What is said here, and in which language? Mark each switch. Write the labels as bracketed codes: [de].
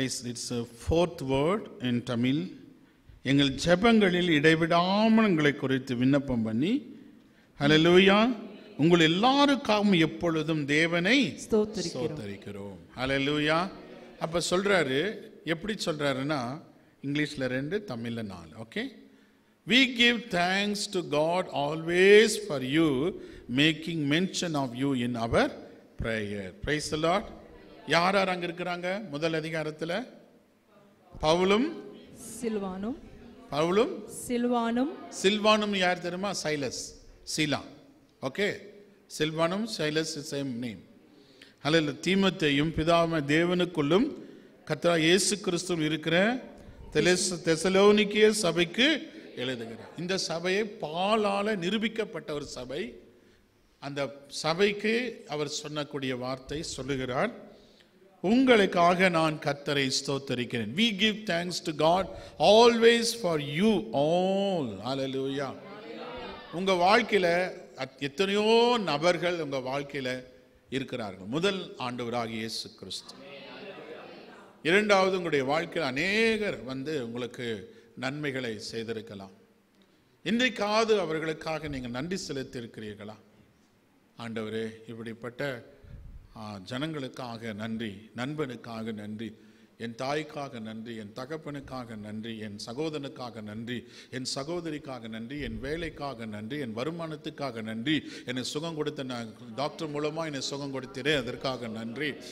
[en] It's a fourth word in Tamil. [ta] எங்கள் ஜெபங்களில் இடைவிடாமல் உங்களை குறித்து விண்ணப்பம் பண்ணி ஹல்லேலூயா உங்கள் எல்லாருக்காகவும் எப்பொழுதும் தேவனை ஸ்தோத்தரிக்கிறோம். ஹல்லேலூயா. அப்ப சொல்றாரு, எப்படி சொல்றாருன்னா இங்கிலீஷ்ல 2, தமிழ்ல 4. Okay. [en] We give thanks to God always for you, making mention of you in our prayer. Praise the Lord. [ta] யார் யார் அங்க இருக்கிறாங்க? முதல் அதிகாரத்தில் பவுலும் சில்வானும். பவுலும் சில்வானும். சில்வானும் யார் தெரியுமா? சைலஸ், சீலா. ஓகே. சில்வானும் Silas [en] Same name. [ta] அல்ல தீமோத்தேயும் பிதாவாகிய தேவனுக்குள்ளும் கர்த்தராகிய இயேசு கிறிஸ்துவும் இருக்கிற தெசலோனிக்கே சபைக்கு எழுதுகிறார். இந்த சபையை பாலால நிரூபிக்கப்பட்ட ஒரு சபை. அந்த சபைக்கு அவர் சொன்னக்கூடிய வார்த்தை சொல்லுகிறார், உங்களுக்காக நான் கர்த்தரை ஸ்தோத்தரிக்கிறேன். [en] We give thanks to God always for you all. Hallelujah. [ta] உங்க வாழ்க்கையில எத்தனையோ நபர்கள் உங்க வாழ்க்கையில இருக்கிறார்கள். முதல் ஆண்டவராகிய இயேசு கிறிஸ்து. இரண்டாவது, உங்களுடைய வாழ்க்கையில் அநேகர் உங்களுக்கு நன்மைகளை செய்திருக்கலாம். இன்றைக்காவது அவர்களுக்காக நீங்கள் நன்றி செலுத்தி இருக்கிறீர்களா? ஆண்டவரே, இப்படிப்பட்ட ஜனங்களுக்காக நன்றி, நண்பனுக்காக நன்றி, என் தாய்க்காக நன்றி, என் தகப்பனுக்காக நன்றி, என் சகோதரனுக்காக நன்றி, என் சகோதரிக்காக நன்றி, என் வேலைக்காக நன்றி, என் வருமானத்துக்காக நன்றி, என்னை சுகம் கொடுத்த டாக்டர் மூலமாக என்னை சுகம் கொடுத்தீரே அதற்காக நன்றி.